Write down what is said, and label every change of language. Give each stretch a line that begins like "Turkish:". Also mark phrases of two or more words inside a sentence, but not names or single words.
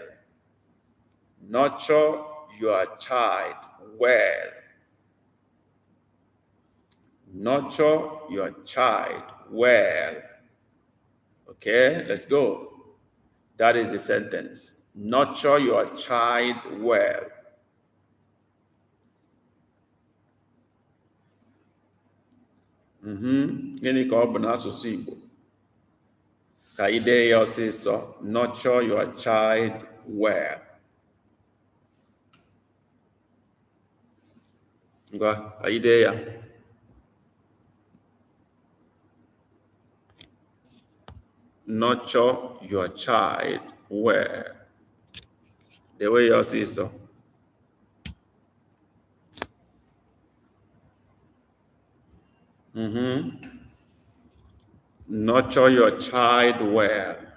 English: Nurture your child well. Nurture your child well. Okay, let's go. That is the sentence. Nurture your child well.
Igbo: Gịnị ka ọ bụ n'asụsụ Igbo? Ka ị dee ya ọsịsọ.
English: Nurture your child well.
Igbo: Ngwa, ka ị dee ya.
English: Nurture your child well. The way you see so. Nurture your child well.